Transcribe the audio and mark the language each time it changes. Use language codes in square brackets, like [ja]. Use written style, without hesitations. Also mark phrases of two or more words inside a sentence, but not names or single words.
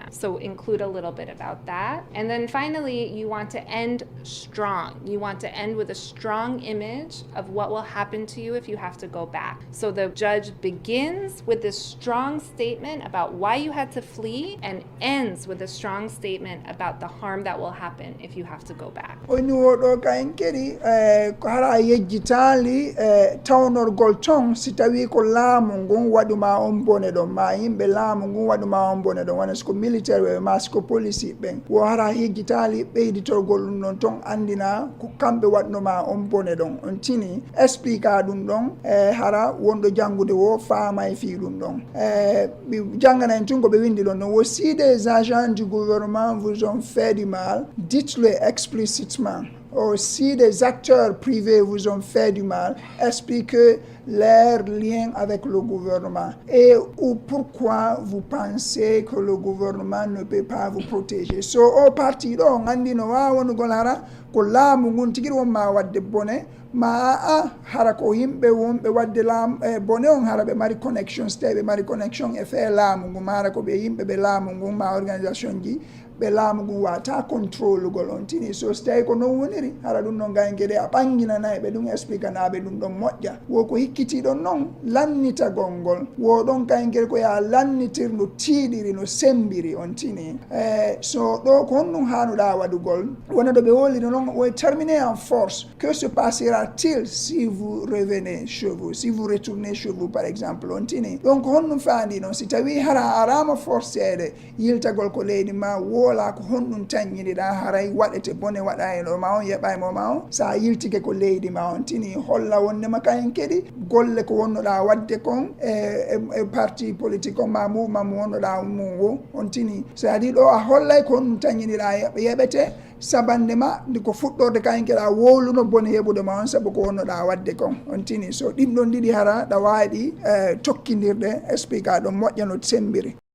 [en] So include a little bit about that. And then finally, you want to end strong. You want to end with a strong image of what will happen to you if you have to go back. So the judge begins with this strong statement about why you had to flee and ends with a strong statement about the harm that will happen if you have to go back. [ff] Ton si tawi ko laamu ngun waɗuma on bone ɗon ma yimɓe laamu ngun waɗuma on bone ɗon wona siko militaire ɓe ma siko police ɓen wo hara yejjitali ɓeyditorgol ɗum ɗon ton andina ko kamɓe waɗnoma on bone ɗon on tini expliqua ɗum ɗon hara wonɗo janngude wo faama e fi ɗum ɗon ɓe janggana en tun ko ɓe windi ɗon ɗon wo [fr] si des agents du gouvernement vous ont fait du mal dites-le explicitement. Or, si des acteurs privés vous ont fait du mal, expliquez leur lien avec le gouvernement et ou pourquoi vous pensez que le gouvernement ne peut pas vous protéger. [ff] So, [fr] au parti [ff] ɗo gandino wawon golara ko laamu ngun tigui wonma wadde bone ma hara ko yimɓe wonɓe wadde bone on hara ɓe mari connexion so tawi ɓe mari connexion e fe laamu ngun ma hara ko ɓe yimɓe ɓe laamu ngun ma organisation ji ɓe laamu ngun wata contrôle gol on tini so tawi ko non woniri hara ɗum ɗon gayen gueɗe a ɓanginanayi ɓe ɗum expliquanaɓe ɗum ɗon moƴƴa wo ko hikkitiɗon noon lannitagol ngol wo ɗon gayen gueɗe ko ya lannitir no tiiɗiri no sembiri on tini so ɗo ko honɗum hanuɗa waɗugol wona ɗo ɓe wolino noon wo [fr] terminé en force. Que se passera-t-il si vous revenez chez vous, si vous retournez chez vous par exemple [ff] on tini donc honɗum faandi noon si tawi hara arama forcede yiltagol ko leydi ma wola ko honɗum taññiniɗa haray waɗete bone waɗa e ɗo ma on yeɓaymo ma on sa yiltike ko leydi ma on tini holla wondema kayen keɗi golle ko wonnoɗa wadde kon e [fr] parti politique [ff] on ma mouvement mo wonnoɗa mum wo on tini [fr] c'est à dire [ff] ɗo a hollay ko honɗum taññiniɗa yeɓete sabande ma ndi ko fuɗɗorde kayen keɗa wowluno bone heɓude ma on saabu ko wonnoɗa wadde kon on tini so ɗin ɗon ɗiɗi hara ɗa wawi tokkidirɗe expliqua ɗon moƴƴa no sembiri.